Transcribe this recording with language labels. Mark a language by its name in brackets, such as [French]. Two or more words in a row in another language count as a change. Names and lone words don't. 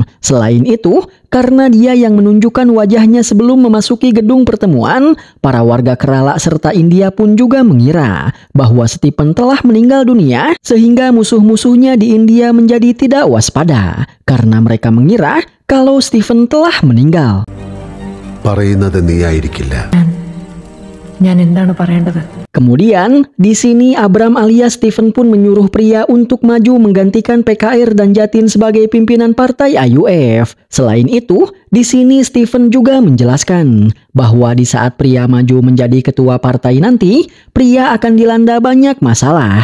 [Indonesian] Selain itu, karena dia yang menunjukkan wajahnya sebelum memasuki gedung pertemuan, para warga Kerala serta India pun juga mengira bahwa Stephen telah meninggal dunia, sehingga musuh-musuhnya di India menjadi tidak waspada karena mereka mengira kalau Stephen telah meninggal. [Malayalam] പറയുന്നത് നീയായിരിക്കില്ല. ഞാൻ എന്താണ് പറയേണ്ടത്? [Indonesian] Kemudian, di sini Abram alias Stephen pun menyuruh pria untuk maju menggantikan PKR dan Jatin sebagai pimpinan partai AUF. Selain itu, di sini Stephen juga menjelaskan bahwa di saat pria maju menjadi ketua partai nanti, pria akan dilanda banyak masalah.